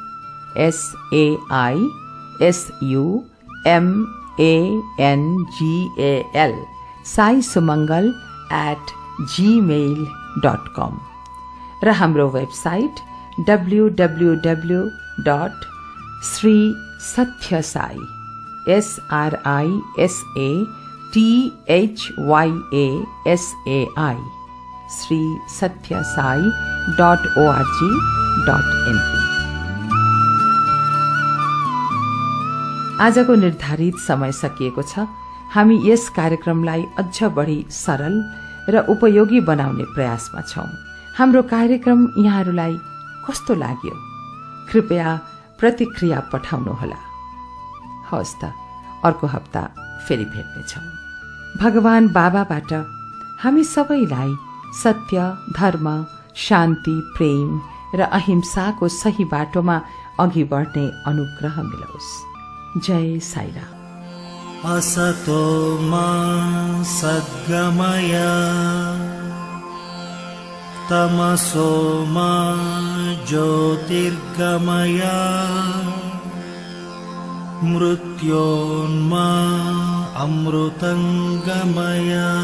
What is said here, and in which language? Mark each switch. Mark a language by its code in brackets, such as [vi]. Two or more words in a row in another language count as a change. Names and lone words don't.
[ne] SAISUMANGAL saisumangal@gmail.com र हाम्रो वेबसाइट www.srisatyasai SRISATHYASAI srisatyasai.org.np। आजको निर्धारित समय सकिएको छ। हामी यस कार्यक्रमलाई अझ बढी सरल र उपयोगी बनाउने प्रयासमा छौं। हाम्रो कार्यक्रम यहाँहरूलाई कस्तो लाग्यो? कृपया प्रतिक्रिया पठाउनुहोला। हवस् त, अर्को हप्ता फेरि भेट्नेछौं। भगवान बाबाबाट हामी सबैलाई सत्य, धर्म, शान्ति, प्रेम र अहिंसाको सही बाटोमा अघि बढ्ने अनुग्रह मिलोस्। जय साईराम। [sa] असतो मा सद्गमय तमसो मा ज्योतिर्गमय मृत्योन्मा अमृतंगमय।